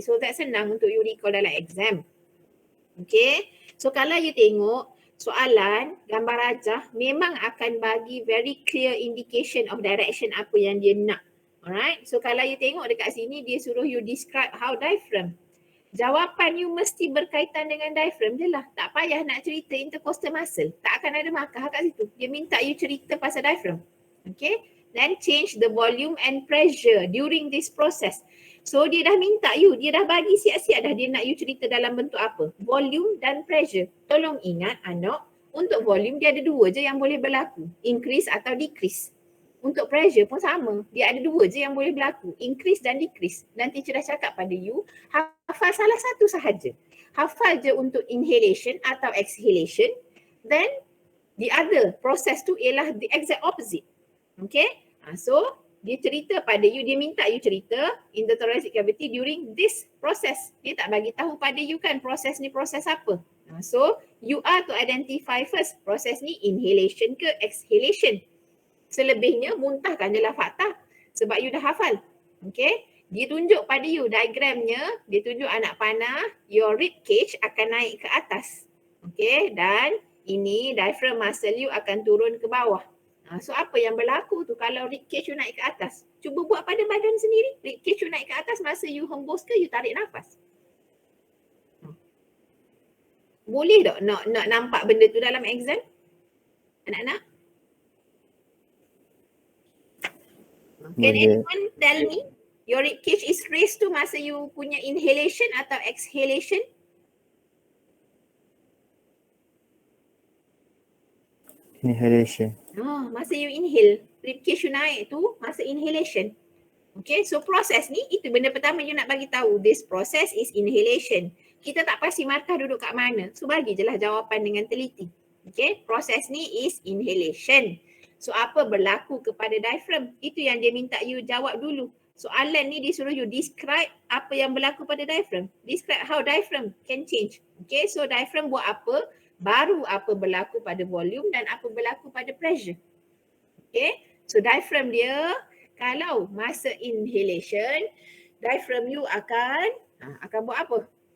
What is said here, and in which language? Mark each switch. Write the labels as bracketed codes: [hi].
[ms] So that senang untuk you recall dalam exam. Okay, so kalau you tengok soalan, gambar rajah memang akan bagi [en] very clear indication of direction [ms] apa yang dia nak. Alright, so kalau you tengok dekat sini dia suruh you describe how diaphragm. Jawapan you mesti berkaitan dengan diaphragm je lah. Tak payah nak cerita intercostal muscle. Tak akan ada markah kat situ. Dia minta you cerita pasal diaphragm. [en] Okay, then change the volume and pressure during this process. [ms] So dia dah minta you, dia dah bagi siap-siap dah dia nak you cerita dalam bentuk apa. Volume dan pressure. Tolong ingat anak, untuk volume dia ada dua je yang boleh berlaku. Increase atau decrease. Untuk pressure pun sama. Dia ada dua je yang boleh berlaku. Increase dan decrease. Dan teacher dah cakap pada you, hafal salah satu sahaja. Hafal je untuk inhalation atau exhalation. [en] Then the other process tu ialah the exact opposite. Okay. [ms] So dia cerita pada you, dia minta you cerita [en] in the thoracic cavity during this process. [ms] Dia tak bagi tahu pada you kan proses ni proses apa. [en] So you are to identify first [ms] proses ni inhalation ke exhalation. Selebihnya muntahkan je lah fakta sebab you dah hafal. Okay. Dia tunjuk pada you diagramnya, dia tunjuk anak panah, your rib cage akan naik ke atas. Okay. Dan ini diaphragm muscle you akan turun ke bawah. So apa yang berlaku tu kalau rib cage you naik ke atas? Cuba buat pada badan sendiri. Rib cage you naik ke atas masa you hembus ke you tarik nafas? Boleh tak nak nampak benda tu dalam exam? Anak-anak? [en] Can anyone tell me your rib cage is raised [ms] tu masa you punya [en] inhalation atau exhalation? Inhalation. [ms] Masa you inhale, rib cage you naik tu masa inhalation. Okay, so proses ni itu benda pertama you nak bagi tahu. This process is inhalation. Kita tak pasti markah duduk kat mana. So bagi je lah jawapan dengan teliti. Okay, proses ni [en] is inhalation. [ms] So apa berlaku kepada diaphragm? Itu yang dia minta you jawab dulu. Soalan ni disuruh you describe apa yang berlaku pada diaphragm. [en] Describe how diaphragm can change. Okay, so diaphragm [ms] buat apa? Baru apa berlaku pada volume dan apa berlaku pada pressure. Okay, so diaphragm dia kalau masa inhalation, diaphragm you akan buat apa?